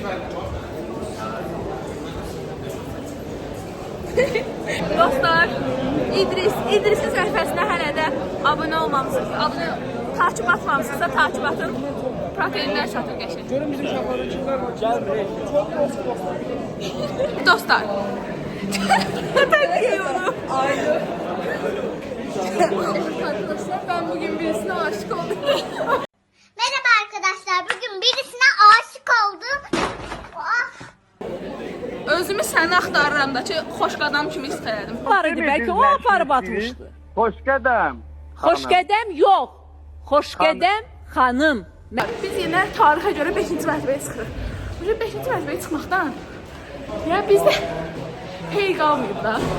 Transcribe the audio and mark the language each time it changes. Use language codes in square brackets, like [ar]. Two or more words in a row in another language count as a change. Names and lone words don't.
[az] Dostlar, İdrisin səhifəsinə hələ də abunə olmamısınız. [tr] Takip atmamısınızsa takip atın. [az] Proteinlər çatır qəşəng. Görün bizim şaxların kimlər var? Gəlmir. Dostlar. Təqdiyə onu. Aynı. [tr] Arkadaşlar, ben bugün birisine aşık oldum. Merhaba arkadaşlar. Bugün birisine aşık oldum. [az] Özümü səni axtarıram da ki, xoş qadam kimi istəyədim. Var idi, bəlkə o aparıb atmışdı. Xoşqədəm. Xoşqədəm yox. Xoşqədəm xanım. Biz yenə tarixə görə 5-ci mərtəbəyə çıxırıq. Bu 5-ci mərtəbəyə çıxmaqdan ya bizdə hey qalmayıb da.